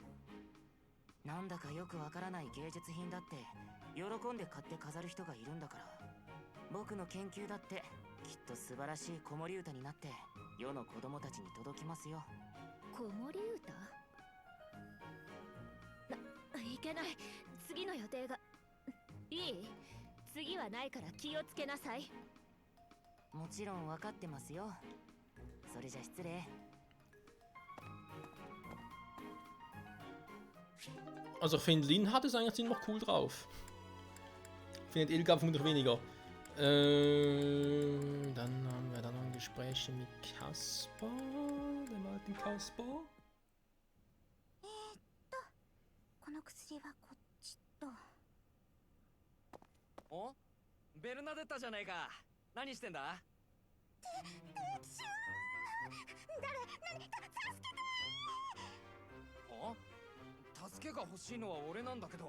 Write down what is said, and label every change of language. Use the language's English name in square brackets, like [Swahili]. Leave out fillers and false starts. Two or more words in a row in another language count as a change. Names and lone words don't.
[Japanese] なんだかよくわからない芸術品だって喜んで買って飾る人がいるんだから、僕の研究だってきっと素晴らしい子守歌になって世の子供たちに届きますよ。子守歌？いけない。次の予定が。いい？次はないから気をつけなさい。もちろん分かってますよ。それじゃ失礼。 [German] Also ich finde, Lin hat es eigentlich ziemlich cool drauf. Findet Ilka vermutlich weniger. Dann haben wir da noch ein Gespräch mit Kaspar, dem alten Kaspar. [Japanese] この薬はこっちと。お、ベルナデッタじゃねえか。何してんだ？誰、助けて。お、助けが欲しいのは俺なんだけど。